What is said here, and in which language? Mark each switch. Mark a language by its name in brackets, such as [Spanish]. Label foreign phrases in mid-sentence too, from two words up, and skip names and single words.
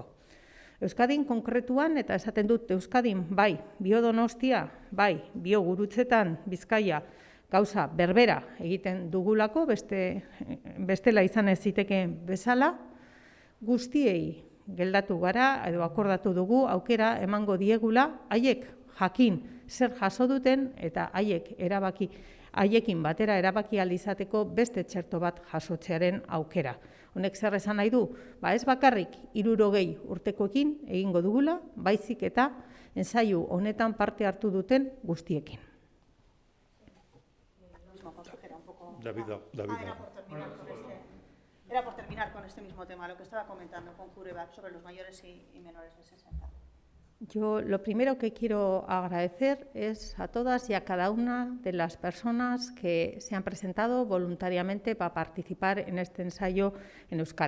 [Basque] Euskadin konkretuan, eta esaten dut Euskadin, bai, Biodonostia, bai, Biogurutzetan, Bizkaia, gauza berbera egiten dugulako, bestela izan ez zitekeen bezala, guztiei geldatu gara, edo akordatu dugu, aukera emango diegula, haiek jakin zer jaso duten, eta haiekin batera erabaki ahal izateko beste txerto bat jasotzearen aukera. Honek zer esan nahi du? Ez bakarrik 60 urtekoekin egingo dugula, baizik eta ensaio honetan parte hartu duten guztiekin. [Spanish] Era por terminar con este mismo tema, lo que estaba comentando con Kurebak sobre los mayores y menores de 60. Yo lo primero que quiero agradecer es a todas y a cada una de las personas que se han presentado voluntariamente para participar en este ensayo en Euskadi.